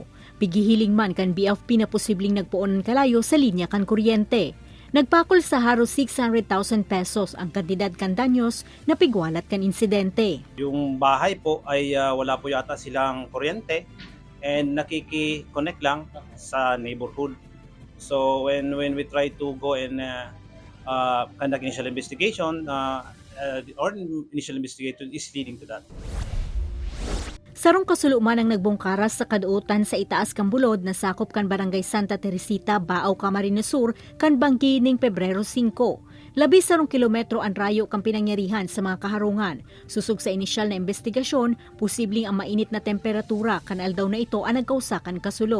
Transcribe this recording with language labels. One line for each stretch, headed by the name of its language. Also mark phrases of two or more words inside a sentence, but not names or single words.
Bikol: Pigihiling man kan BFP na posibleng nagpuon ng kalayo sa linya kan kuryente. Nagpakol sa haros 600,000 pesos ang kantidad kan danyos na pigwalat kan insidente.
Filipino: Yung bahay po ay wala po yata silang kuryente and nakiki-connect lang sa neighborhood.
English: So when we try to go and conduct initial investigation, or initial investigation is leading to that.
Bikol: Sarong kasuluman ang nagbungkaras sa kaduutan sa itaas kang bulod na sakop kan Barangay Santa Teresita, Baaw, Camarines Sur, kan banggi ning Pebrero 5. 12 kilometro ang rayo kang pinangyarihan sa mga kaharungan. Susug sa inisyal na investigasyon, posibleng ang mainit na temperatura kan aldaw na ito ang nagkausakan kasulo.